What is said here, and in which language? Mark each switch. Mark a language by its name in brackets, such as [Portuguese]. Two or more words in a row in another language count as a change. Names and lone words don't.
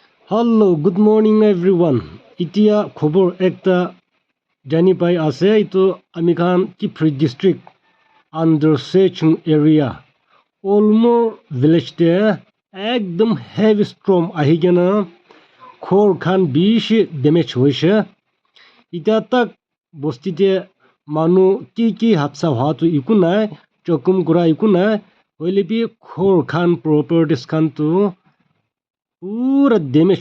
[English] Hello, good morning everyone. [Naga Pidgin] Itia khobor ekta jani pai ase itu ami khan Kipri district under Sechung area. Olmo village te ekdom [English] heavy storm [Naga Pidgin] ahi gena khor khan bishi damage hoise. Ita tak bostite manu ki hapsa hoa tu iku nai chokum kura iku nai hoile bi khor khan properties khan tu pura damage